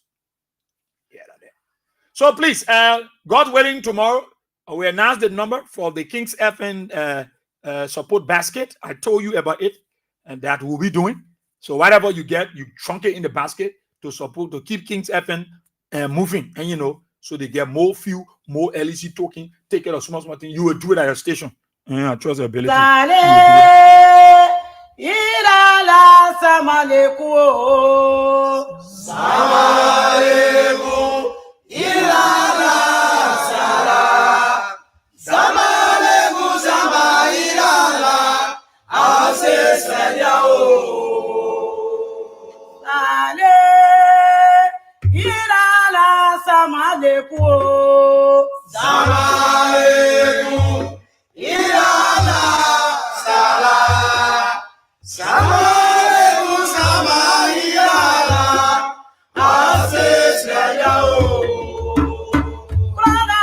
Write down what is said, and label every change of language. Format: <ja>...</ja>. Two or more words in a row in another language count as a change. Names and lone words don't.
<en>Yeah, so please, God willing, tomorrow we announce the number for the King's FN support basket. I told you about it, and that we'll be doing. So whatever you get, you trunk it in the basket to support, to keep King's FN moving, and you know, so they get more fuel, more LEC token. Take care of small thing. You will do it at your station. I trust your ability. Irala samaleku samaleku irala sala samaleku sama irala asesaya o ale irala samaleku samaleku irala sala Samaleku samayala asesaya o Krona</en>